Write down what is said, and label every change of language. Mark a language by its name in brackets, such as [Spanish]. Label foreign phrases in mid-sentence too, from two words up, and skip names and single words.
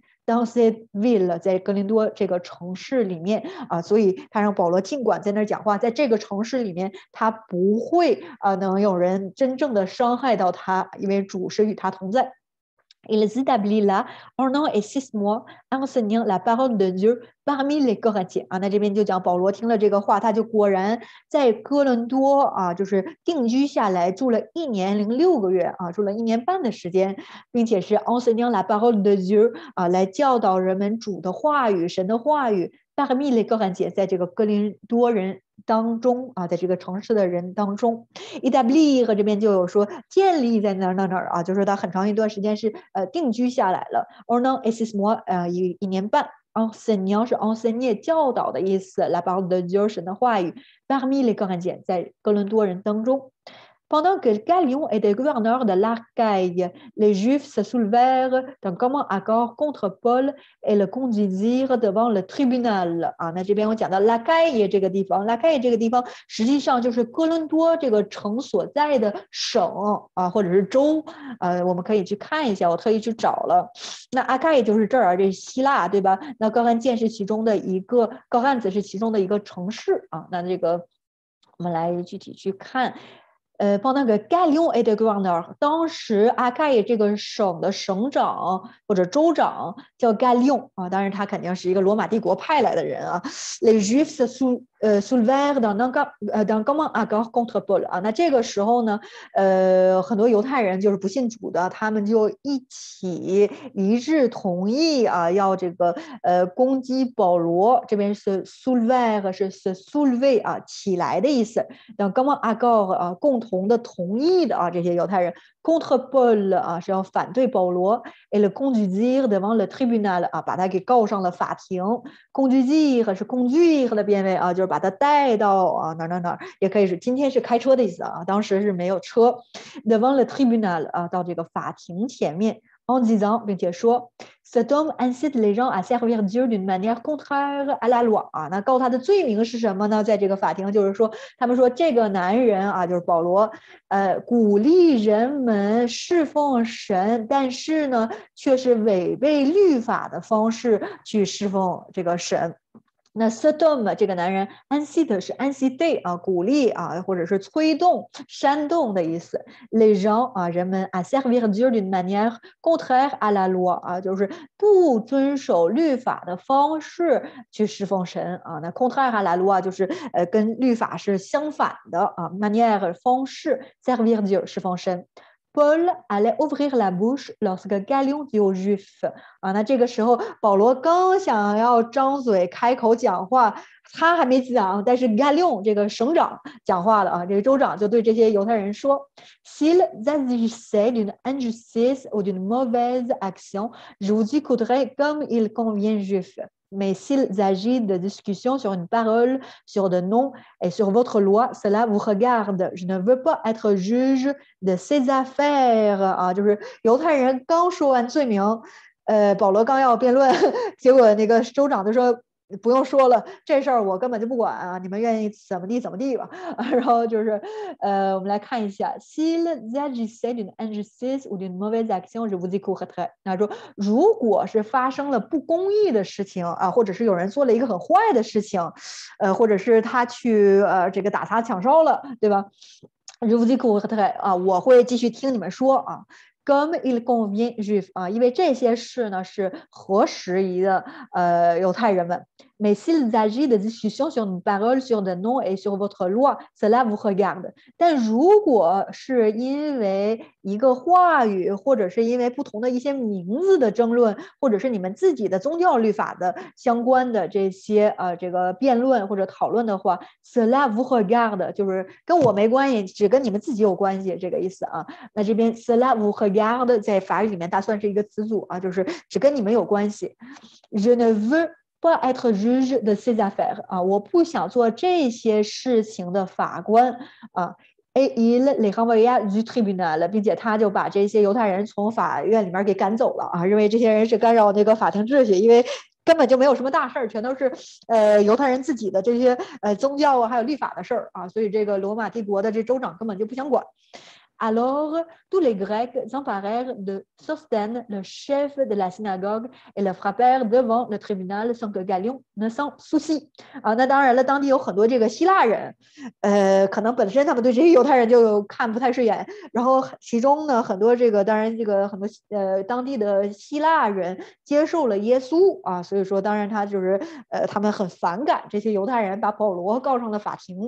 [French] dans cette ville， [Chinese] 在哥林多这个城市里面啊，所以他让保罗尽管在那儿讲话，在这个城市里面，他不会能有人真正的伤害到他，因为主是与他同在。 [French] Il s'établit là 1 an et 6 mois, enseignant la parole de Dieu parmi les Corinthiens [Chinese] 啊。那这边就讲保罗听了这个话，他就果然在哥伦多啊，就是定居下来，住了1年零6个月啊，住了1年半的时间，并且是 [French] enseignant la parole de Dieu [Chinese] 啊，来教导人们主的话语、神的话语。 [French] parmi les [Chinese] Corinthiens 在这个哥林多人当中啊，在这个城市的人当中 ，établir 这边就有说建立在哪儿啊，就是他很长一段时间是定居下来了。 [French] or non et 6 mois 1 年半。enseignant 是 enseigner [Chinese] 教导的意思 [French] ，la parole de Dieu [Chinese] 神的话语 [French] parmi les Corinthiens [Chinese] 在哥伦多人当中。 [French] Pendant que Galion était gouverneur de l'Archaïe, les Juifs se soulevèrent d'un commun accord contre Paul et le conduisirent devant le tribunal. [Chinese] 啊，那这边我讲到拉盖耶这个地方，拉盖耶这个地方实际上就是哥伦多这个城所在的省啊，或者是州。我们可以去看一下，我特意去找了。那阿盖就是这儿啊，这是希腊，对吧？那高汉建是其中的一个，高汉子是其中的一个城市啊。那这个我们来具体去看。 [French] pendant que Galion était gouverneur， [Chinese] 当时阿盖这个省的省长或者州长叫 Galion 啊，当然他肯定是一个罗马帝国派来的人啊。 [French] Les Juifs soulevèrent d'un commun accord contre Paul [Chinese] 啊，那这个时候呢，很多犹太人就是不信主的，他们就一起一致同意啊，要这个攻击保罗。这边是 soulever 是 soulever 啊，起来的意思。 [French] d'un commun accord [Chinese] 啊，共同的同意的啊，这些犹太人 [French] contre Paul [Chinese] 啊是要反对保罗 [French] et le conduire devant le tribunal [Chinese] 啊，把他给告上了法庭。conduire 是 conduire 的变位啊，就是把他带到啊哪，也可以是今天是开车的意思啊，当时是没有车。 [French] devant le tribunal [Chinese] 啊，到这个法庭前面。 [French] en disant [Chinese] 并且说 [French] cet homme incite les gens à servir Dieu d'une manière contraire à la loi [Chinese] 啊，那告他的罪名是什么呢？在这个法庭就是说，他们说这个男人啊，就是保罗，鼓励人们侍奉神，但是呢，却是违背律法的方式去侍奉这个神。那 Sodom 这个男人 incite 是 incite 啊，鼓励啊，或者是催动、煽动的意思。 [French] les gens [Chinese] 啊，人们 [French] à servir Dieu d'une manière contraire à la loi [Chinese] 啊，就是不遵守律法的方式去侍奉神啊。那 [French] contraire à la loi [Chinese] 就是跟律法是相反的啊 manière 方式 [French] servir Dieu [Chinese] 侍奉神。 [French] Paul allait ouvrir la bouche lorsque Galion dit aux Juifs [Chinese] 啊，那这个时候保罗刚想要张嘴开口讲话，他还没讲，但是 Galion 这个省长讲话了啊，这个州长就对这些犹太人说 [French] s'il agissait d'une injustice ou d'une mauvaise action, je vous écouterai comme il convient juif. Mais s'il s'agit de discussion sur une parole, sur de noms et sur votre loi, cela vous regarde. Je ne veux pas être juge de ces affaires. [Chinese] 啊，就是犹太人刚说完罪名，保罗刚要辩论，结果那个州长就说不用说了，这事儿我根本就不管啊，你们愿意怎么地吧。然后就是我们来看一下 [French] s'il s'agissait d'une injustice ou d'une mauvaise action, je vous écouterai。 [Chinese] 那说如果是发生了不公义的事情啊，或者是有人做了一个很坏的事情，或者是他去这个打砸抢烧了，对吧 ？ [French] je vous écouterai [Chinese] 啊，我会继续听你们说啊。 [French] comme il convient juif [Chinese] 啊，因为这些事呢是合时宜的犹太人们。 [French] Mais s'il s'agit de discussion sur une parole, sur de noms et sur votre loi, cela vous regarde。 [Chinese] 但如果是因为一个话语，或者是因为不同的一些名字的争论，或者是你们自己的宗教律法的相关的这些这个辩论或者讨论的话 ， [French] cela vous regarde [Chinese] 就是跟我没关系，只跟你们自己有关系这个意思啊。那这边 [French] cela vous regarde [Chinese] 在法语里面它算是一个词组啊，就是只跟你们有关系。 [French] Je ne veux pas être juge de ces affaires [Chinese] 啊，我不想做这些事情的法官啊。 [French] et il les renvoya du tribunal， [Chinese] 并且他就把这些犹太人从法院里面给赶走了啊，认为这些人是干扰那个法庭秩序，因为根本就没有什么大事儿，全都是犹太人自己的这些宗教啊，还有立法的事儿啊，所以这个罗马帝国的这州长根本就不想管。 [French] Alors, tous les Grecs s'emparèrent de Sosthène, le chef de la synagogue, et le frappèrent devant le tribunal sans que Galion ne s'en soucie。 [Chinese] 那当然了，当地有很多这个希腊人，可能本身他们对这些犹太人就看不太顺眼，然后其中呢，很多这个当然这个很多当地的希腊人接受了耶稣啊，所以说当然他就是他们很反感这些犹太人，把保罗告上了法庭。